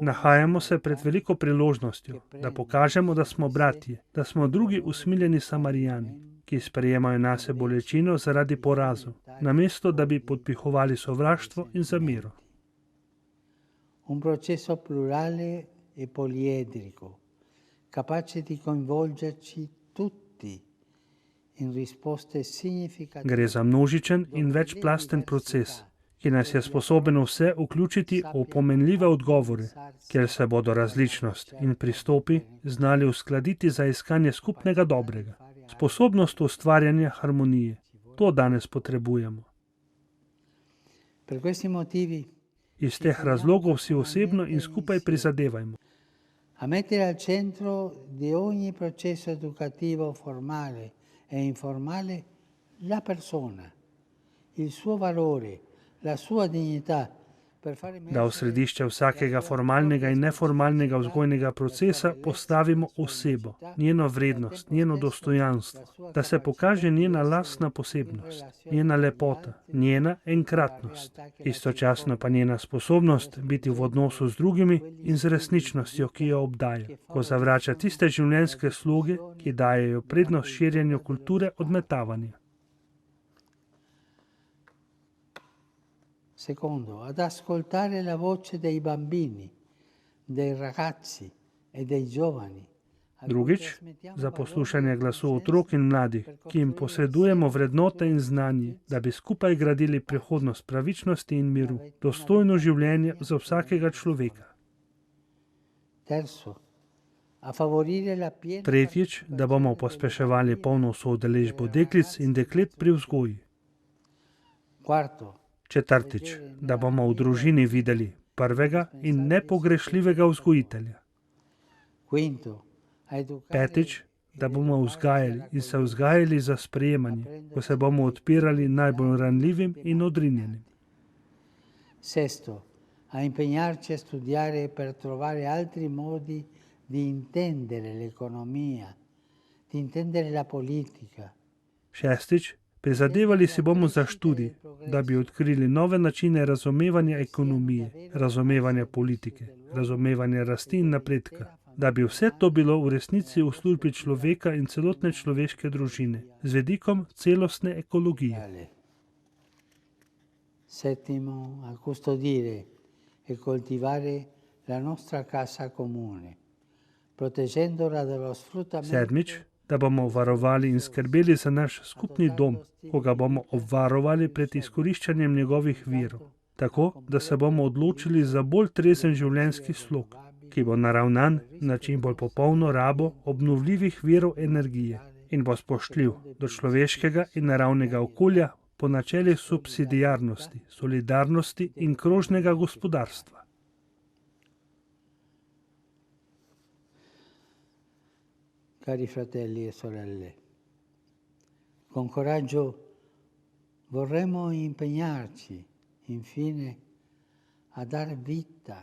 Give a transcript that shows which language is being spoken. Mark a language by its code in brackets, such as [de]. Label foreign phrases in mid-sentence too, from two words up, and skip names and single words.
[sl] Nahajamo se pred veliko priložnostjo, da pokažemo, da smo bratje, da smo drugi usmiljeni Samarijani, ki sprejemajo nase bolečino zaradi porazov, namesto da bi podpihovali sovraštvo in zamero. [it] Un processo plurale e poliedrico, capace di coinvolgerci tutti in risposte significative. [sl] Gre za množičen in večplasten proces, ki nas je sposoben vse vključiti v pomenljive odgovore, kjer se bodo različnost in pristopi znali uskladiti za iskanje skupnega dobrega. Sposobnost ustvarjanja harmonije. To danes potrebujemo. [it] Per questi motivi [sl] Iz teh razlogov si osebno in skupaj prizadevajmo. [it] a mettere al centro di ogni processo educativo formale e informale la persona, il suo valore, la sua dignità, per far [sl] Da v [it] emergere [sl] središče vsakega formalnega in neformalnega vzgojnega procesa postavimo osebo, njeno vrednost, njeno dostojanstvo, da se pokaže njena lastna posebnost, njena lepota, njena enkratnost, istočasno pa njena sposobnost biti v odnosu z drugimi in z resničnostjo, ki jo obdaja, ko zavrača tiste življenjske sloge, ki dajejo prednost širjenju kulture odmetavanja. [it] Secondo, ad ascoltare la voce dei bambini, dei ragazzi e dei giovani. [sl] Drugič, za poslušanje glasu otrok in mladih, ki jim posredujemo vrednote in znanje, da bi skupaj gradili prihodnost pravičnosti in miru, dostojno življenje za vsakega človeka. [it] Terzo, a favorire la piena [sl] Tretjič, da bomo pospeševali polno soudeležbo deklic in deklet pri vzgoji. [it] Quarto, [sl] Četrtič, da bomo v družini videli prvega in nepogrešljivega vzgojitelja. [it] Quinto, a educare [sl] Petič, da bomo vzgajali in se vzgajali za sprejemanje, ko se bomo odpirali najbolj ranljivim in odrinjenim. [it] Sesto, a impegnarci a studiare per trovare altri modi di intendere l'economia, di intendere la politica. [sl] Šestič, prizadevali si bomo za študij, da bi odkrili nove načine razumevanja ekonomije, razumevanja politike, razumevanja rasti in napredka, da bi vse to bilo v resnici v službi človeka in celotne človeške družine, z vidikom celostne ekologije. [it] Settimo, a custodire e coltivare la nostra casa comune, proteggendola dallo sfruttamento. [sl] Sedmič, da bomo varovali in skrbeli za naš skupni dom, ko ga bomo obvarovali pred izkoriščanjem njegovih virov, tako da se bomo odločili za bolj trezen življenjski slog, ki bo naravnan na čim bolj popolno rabo obnovljivih virov energije in bo spoštljiv do človeškega in naravnega okolja po načelih subsidiarnosti, solidarnosti in krožnega gospodarstva. [it] Cari fratelli e sorelle, con coraggio vorremmo impegnarci, infine, a dar vita.